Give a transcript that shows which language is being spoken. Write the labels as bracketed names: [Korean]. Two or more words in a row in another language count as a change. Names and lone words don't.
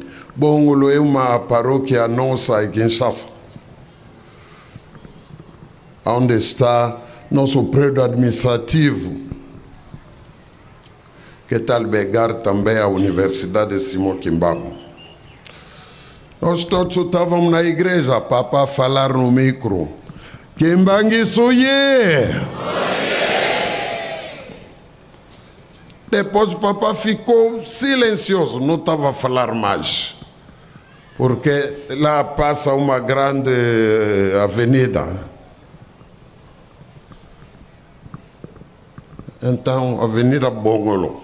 [Portuguese] Bongolo é uma paróquia nossa em Kinshasa, onde está nosso prédio administrativo, que está a albergar também a Universidade Simão Kimbangu. Nós todos estávamos na igreja, papá falar no micro. [Kongo] Kimbangu soye! [Portuguese] Depois o papá ficou silencioso, não estava a falar mais. Porque lá passa uma grande avenida. Então, Avenida Bongolo.